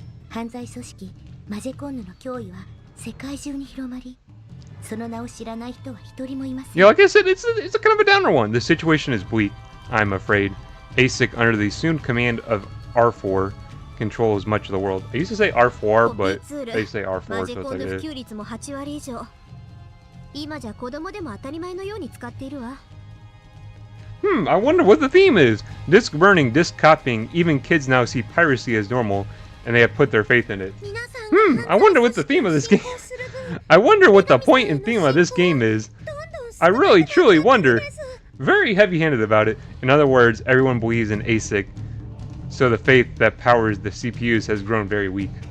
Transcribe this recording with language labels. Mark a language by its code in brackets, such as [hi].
[ja] 犯罪組織マジェコンヌの脅威は世界中に広まり、その名を知らない人は一人もいません。 [en] Yeah, like I said, it's a kind of a downer one. The situation is bleak, I'm afraid. ASIC, under the assumed command of R4, controls much of the world. I used to say R4, but they say R4, so it's like it. [ja] 普及率も8割以上。今じゃ子供でも当たり前のように使っているわ。 [en] I wonder what the theme is. Disc burning, disc copying, even kids now see piracy as normal, and they have put their faith in it. I wonder what the theme of this game. I wonder what the point and theme of this game is. I really, truly wonder. Very heavy-handed about it. In other words, everyone believes in ASIC, so the faith that powers the CPUs has grown very weak.